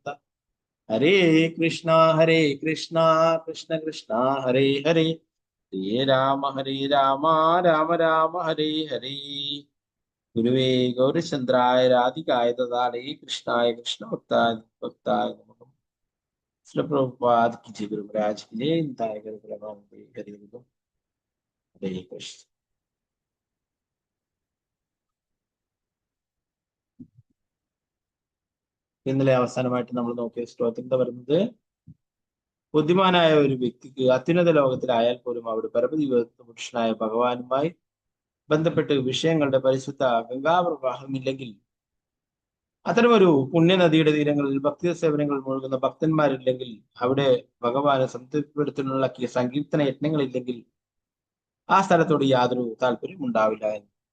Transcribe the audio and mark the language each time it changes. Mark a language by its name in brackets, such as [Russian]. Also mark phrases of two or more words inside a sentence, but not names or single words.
[Sanskrit] ഹരേ കൃഷ്ണ കൃഷ്ണ കൃഷ്ണ ഹരേ ഹരേ ഹരേ രാമ രാമ രാമ ഹരേ ഹരേ. ഗുരുവേ ഗൗരചന്ദ്രായ രാധികായ ദദാലേ കൃഷ്ണായ കൃഷ്ണ ഭക്തായ നമഃ. [Hindi] ശ്രീ പ്രഭുപാദ് की जय, गुरु महाराज की जय. [Sanskrit] निताय गौर प्रेमानंदे. हरे कृष्ण हरे कृष्ण. [Malayalam] ഇന്നലെ അവസാനമായിട്ട് നമ്മൾ നോക്കിയ ശ്ലോകത്തിൽ എന്താ പറയുന്നത്? ബുദ്ധിമാനായ ഒരു വ്യക്തിക്ക് അത്യുന്നത ലോകത്തിലായാൽ പോലും അവിടെ പരമതി പുരുഷനായ ഭഗവാനുമായി ബന്ധപ്പെട്ട് വിഷയങ്ങളുടെ പരിശുദ്ധ ഗംഗാപ്രവാഹമില്ലെങ്കിൽ, അത്തരമൊരു പുണ്യനദിയുടെ തീരങ്ങളിൽ ഭക്തി സേവനങ്ങൾ മുഴുകുന്ന ഭക്തന്മാരില്ലെങ്കിൽ, അവിടെ ഭഗവാനെ സംതൃപ്തിപ്പെടുത്തുന്നുള്ള സങ്കീർത്തന യജ്ഞങ്ങളില്ലെങ്കിൽ ആ സ്ഥലത്തോട് യാതൊരു താല്പര്യം ഉണ്ടാവില്ല എന്ന്.